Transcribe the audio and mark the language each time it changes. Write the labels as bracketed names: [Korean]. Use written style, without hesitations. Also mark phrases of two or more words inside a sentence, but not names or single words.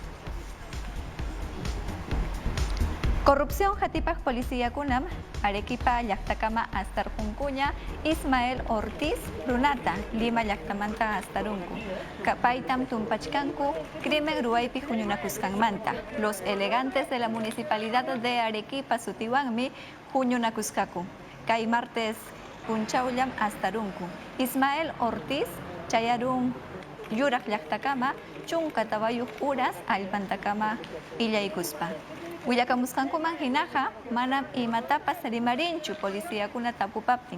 [Quechua] Corrupción hatipaq policiakunam Arequipa llaqtakama astarqunkuña Ismael Ortiz runata Lima llaqtamanta astarunku. Kapaytam tumpachkanku crimen ruwaypi huñunakusqanmanta. Los elegantes de la municipalidad de Arequipa sutiwanmi huñunakuskaku. Kay martes punchaullam astarunku. Ismael Ortiz chayarun yuraq llaqtakama chunka tawayuq uras allpantakama illaykuspa. Willakamusqankuman hinaqa manam imatapas rimarinchu policíakuna tapupaptin.